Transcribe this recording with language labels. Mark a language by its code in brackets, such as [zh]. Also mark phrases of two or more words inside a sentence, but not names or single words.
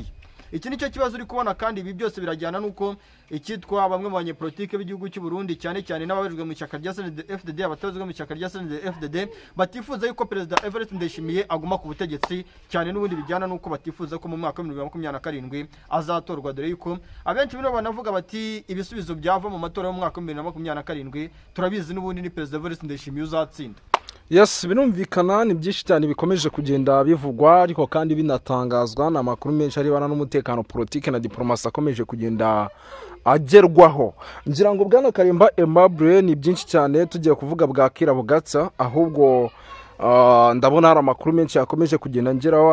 [rw] Iki nicyo kibazo uri kubona, kandi ibi byose birajyana nuko ikitwa bamwe mu banyepolitike b'igihugu cy'u Burundi cyane cyane n'ababajwe mu ishyaka rya CNDD-FDD, abatazwe mu ishyaka rya CNDD-FDD batifuza yuko Perezida Evariste Ndayishimiye aguma ku butegetsi, cyane n'ubundi bijyana nuko batifuza ko mu mwaka wa 2027 azatorwa, dore yuko abenshi bino banavuga bati ibisubizo byava mu matora yo mu mwaka wa 2027 turabizi n'ubundi ni Perezida Evariste Ndayishimiye uzatsinda. Yes, birumvikana ni byinshi cyane bikomeje kugenda bivugwa, ariko kandi binatangazwa na makuru menshi aribana n'umutekano, politike na diplomasi akomeje kugenda agerwaho. Ngira ngo Bwana Karimba Aimable ni byinshi cyane tugiye kuvuga bwakira bugatsa, ahubwo ndabona hari amakuru menshi yakomeje kugenda ngeraho.